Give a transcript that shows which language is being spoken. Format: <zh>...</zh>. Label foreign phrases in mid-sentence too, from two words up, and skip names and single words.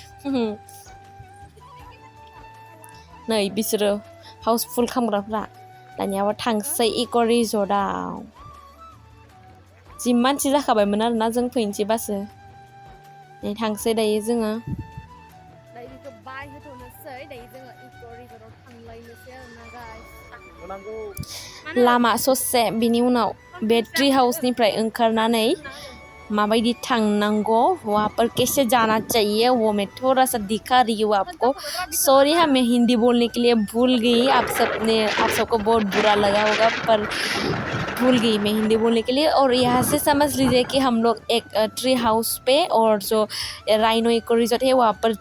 <brx>नै बिसोरो हाउसफुल खालामग्राफ्रा दानियाबा थांसै इक' रिजर्टआव जि मानसि जाखाबायमोन आरोना जों फैनोसै बासो नै थांसै दायो जोङो दायो बेखौ बाय होथ'नोसै दायो जोङो इक' रिजर्टआव थांलायनोसै आरोना गाइस लामा ससे बिनि उनाव बे ट्री हाउसनिफ्राय ओंखारनानै माबायदि थांनांगौ</brx> <hi>वहाँ पर कैसे जाना चाहिए वो मैं थोड़ा सा दिखा रही हूँ आपको सॉरी हाँ मैं हिंदी बोलने के लिए भूल गई आप सबको बहुत बुरा लगा होगा पर भूल गई मैं हिंदी बोलने के लिए और यहाँ से समझ लीजिए कि हम लोग एक ट्री हाउस पे और जो राइनो इको रिजॉर्ट है वहाँ पर</hi>